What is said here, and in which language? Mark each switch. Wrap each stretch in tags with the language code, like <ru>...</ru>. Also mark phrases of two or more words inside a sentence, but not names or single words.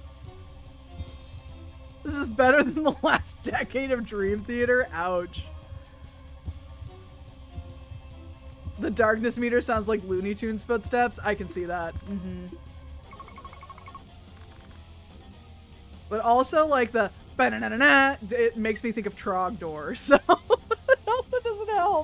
<en>This is better than the last decade of Dream Theater. Ouch. The darkness meter sounds like Looney Tunes footsteps. I can see that. Mm-hmm. But also like the ba-na-na-na-na, it makes me think of Trogdor, so it also doesn't help.</en>